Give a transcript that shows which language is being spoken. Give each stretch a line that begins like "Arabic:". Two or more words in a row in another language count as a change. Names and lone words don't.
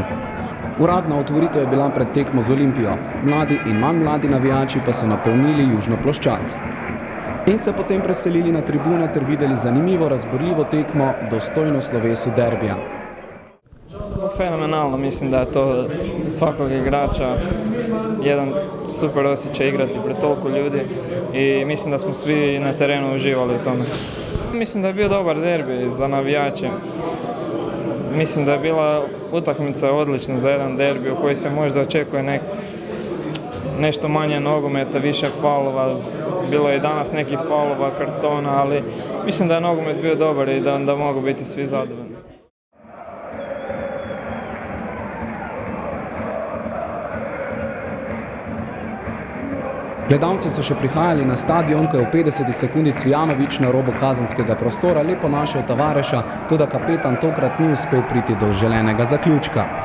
Slovenian: Uradna otvoritev je bila pred tekmo z Olimpijo, mladi in manj mladi navijači pa so napolnili južno ploščad. In se potem preselili na tribune ter videli zanimivo, razborljivo tekmo, dostojno slovesu derbija.
Croatian: Fenomenalno, mislim da je to za svakog igrača jedan super osjećaj igrati pred toliko ljudi i mislim da smo svi na terenu uživali u tome. Mislim da je bio dobar derbi za navijače. Mislim da je bila utakmica odlična za jedan derbi u kojoj se možda očekuje nešto manje nogometa, više faulova. Bilo je i danas nekih faulova, kartona, ali mislim da je nogomet bio dobar i da mogu biti svi zadovoljni.
Slovenian: Gledalci so še prihajali na stadion, ko je v 50 sekundi Cvijanović na robu kazenskega prostora lepo našel Tavareša, toda kapetan tokrat ni uspel priti do želenega zaključka.